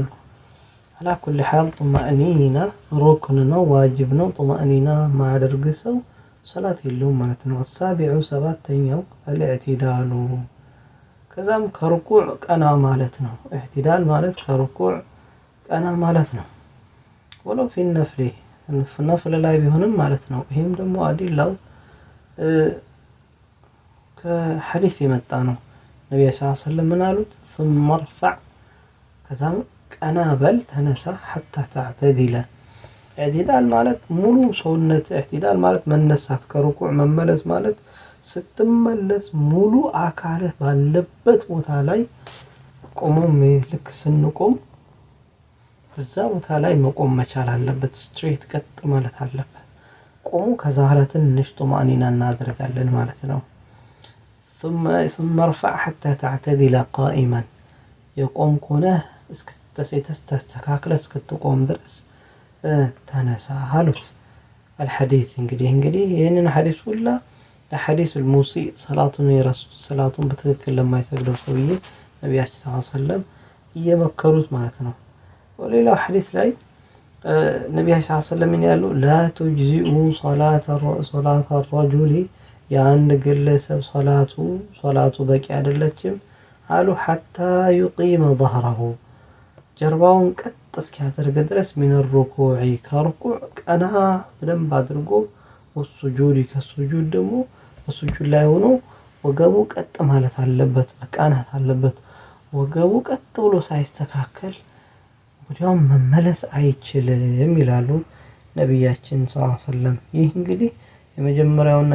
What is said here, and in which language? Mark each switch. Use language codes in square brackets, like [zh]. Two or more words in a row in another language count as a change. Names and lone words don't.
[ar] على كل حال [am] ጡማእኒና ሩክን ነው፣ ዋጅብ ነው። ጡማእኒና ማያደርግ ሰው ሰላት የለውም ማለት ነው። አሳቢዑ ሰባተኛው አልኢዕቲዳሉ ከዛም ከሩኩዕ ቀና ማለት ነው። ኢዕቲዳል ማለት ከሩኩዕ ቀና ማለት ነው። [ar] ولو في نفل [am] ላይ ቢሆንም ማለት ነው። ይሄም ደግሞ አዲላው ከሐዲስ የመጣ ነው። ነብዩ [ar] صلى الله عليه وسلم [am] ምን አሉት? [ar] ثم ارفع [am] ከዛም ቀና በል ተነሳ [ar] حتى تعتدل። [am] ኢዕቲዳል ማለት ሙሉ ሰውነት፣ ኢዕቲዳል ማለት መነሳት፣ ከሩኩዕ መመለስ ማለት ስትመለስ ሙሉ አካልህ ባለበት ቦታ ላይ ቆሞም ልክ ስንቆም እዛ ቦታ ላይ መቆም መቻል አለበት። ስትሬት ቀጥ ማለት አለበት። ቆሙ ከዛ በኋላ ትንሽ ጡማእኒና እናደርጋለን ማለት ነው። [ar] ثم ارفع حتى تعتدل قائما [am] የቆም ከሆነ ተስተካክለ እስክትቆም ድረስ ተነሳ አሉት። አልሐዲስ እንግዲህ ይህንን ሐዲስ ሁላ ለሐዲስ الموسي ሰላቱን የረሱት ሰላቱን በትክክል ለማይሰግደው ሰውዬ ነብያችን [ar] صلى الله عليه وسلم [am] እየመከሩት ማለት ነው። ወሌላው ሐዲስ ላይ ነብያችን [ar] صلى الله عليه وسلم [am] ያሉ [ar] لا تجزئ صلاة [am] الرجل የአንድ ግለሰብ ሶላቱ በቂ አይደለችም አሉ [ar] حتى يقيم ظهره [am] ጀርባውን ቀጥ እስኪያደርግ ድረስ [ar] من الركوع [am] ከሩኩዕ ቀና በደንብ አድርጎ ወሱጁድ ከሱጁድ ደግሞ በሱጁድ ላይ ሆኖ ወገቡ ቀጥ ማለት አለበት፣ መቃናት አለበት። ወገቡ ቀጥ ብሎ ሳይስተካከል ወዲያው መመለስ አይችልም ይላሉ ነብያችን [ar] صلى الله عليه وسلم። [am] ይህ እንግዲህ የመጀመሪያውና